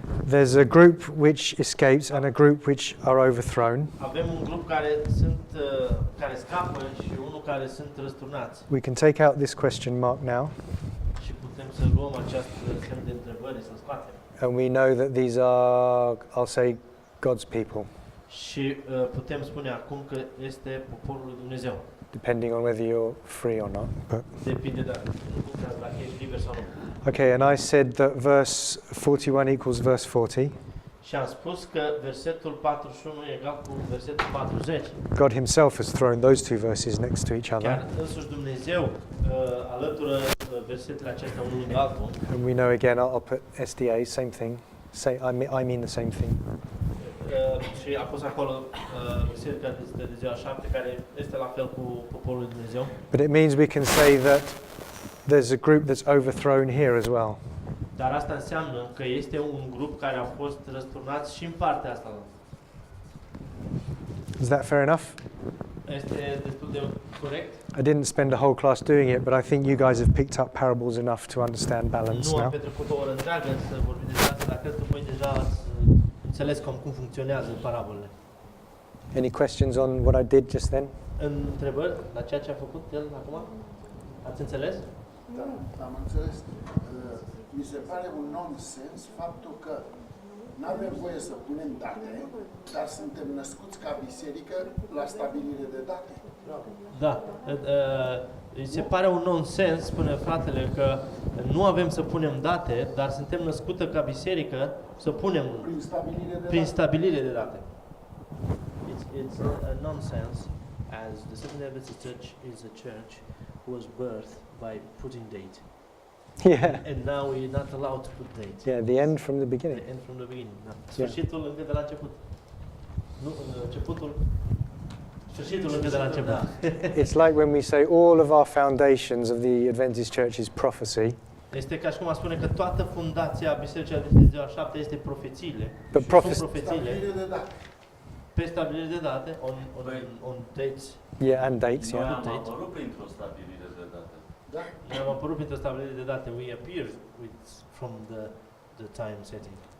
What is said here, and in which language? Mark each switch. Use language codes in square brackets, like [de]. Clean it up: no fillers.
[en] There's a group which escapes and a group which are overthrown. [ro] avem un grup care care scapă și unul care sunt răsturnați. [en] We can take out this question mark now, [ro] Și putem să luăm această semn de întrebări, să scoatem. [en] and we know that these are, I'll say, God's people, [ro] Și putem spune acum că este poporul lui Dumnezeu. [en] depending on whether you're free or not. But [ro] Depinde dacă ești liber sau nu. [en] okay, and I said that verse 41 equals verse 40. [ro] Și am spus că versetul 41 e egal cu versetul 40. [en] God himself has thrown those two verses next to each other, [ro] Chiar însuși Dumnezeu alătură versetele acestea unul lângă altul. [en] and we know again, I'll put SDA, same thing. I mean the same thing. [ro] Și a pus acolo biserica de ziua 7, care este la fel cu poporul lui Dumnezeu. [en] But it means we can say that there's a group that's overthrown here as well. [ro] Dar asta înseamnă că este un grup care a fost răsturnați și în partea asta. [en] Is that fair enough? [ro] Este destul de corect? [en] I didn't spend a whole class doing it, but I think you guys have picked up parables enough to understand balance [ro] Nu am [en] now. [ro] petrecut o oră întreagă să vorbim despre asta, dar cred că voi deja ați înțeles cum funcționează parabolele. [en] Any questions on what I did just then? [ro] Întrebări la ceea ce a făcut el acum? Ați înțeles? Da, am înțeles. Mi se pare un nonsens faptul că nu avem voie să punem date, dar suntem născuți ca biserică la stabilire de date. Da. Îi se pare un nonsens, spune fratele, că nu avem să punem date, dar suntem născută ca biserică să punem prin stabilire de date. [en] It's a nonsense, as the Seventh Adventist Church is a church who was birthed by putting date. Yeah. And now we're not allowed to put date. Yeah, the end from the beginning. The end from the beginning. [ro] Da. Sfârșitul încă de la început. Nu, începutul. Sfârșitul încă de la început. [en] It's like when we say all of our foundations of the Adventist Church is prophecy, [ro] Este ca și cum a spune că toată fundația Bisericii Adventiste de ziua 7 este profețiile. [en] But [ro] Și [en] prophecy- [ro] sunt profețiile Stabilire de date. pe stabilire de date, [en] on dates. yeah, and dates, [ro] Noi [en] yeah. [ro] am apărut printr-o stabilire de date. Da? Noi am apărut printr-o stabilire de date. [en] We appear from the time setting.